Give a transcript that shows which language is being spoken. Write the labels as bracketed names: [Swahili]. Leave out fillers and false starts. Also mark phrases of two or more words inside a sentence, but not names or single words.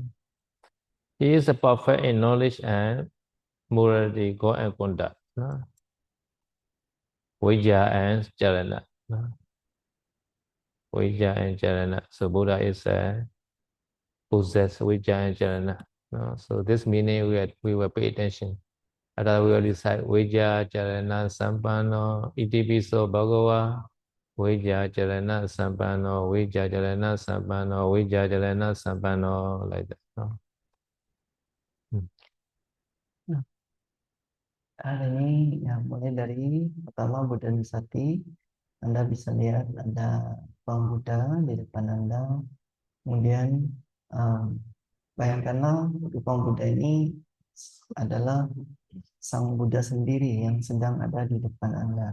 [English] He is a perfect in knowledge and morality, God and conduct. No? Vijja and Chalana. No? Vijja and Chalana. So Buddha is a possessed Vijja and Chalana. No? So this meaning we will pay attention. After we will decide [Pali] Vijja Chalana Sampano Itipiso Bhagava. Vijja Chalana Sampano, Vijja Chalana Sampano, Vijja Chalana Sampano, [English] like that. No? [Indonesian] Nah, hari ini ya mulai dari pertama Buddha Nusati, Anda bisa lihat ada Tuan Buddha di depan Anda. Kemudian bayangkanlah Tuan Buddha ini adalah Sang Buddha sendiri yang sedang ada di depan Anda.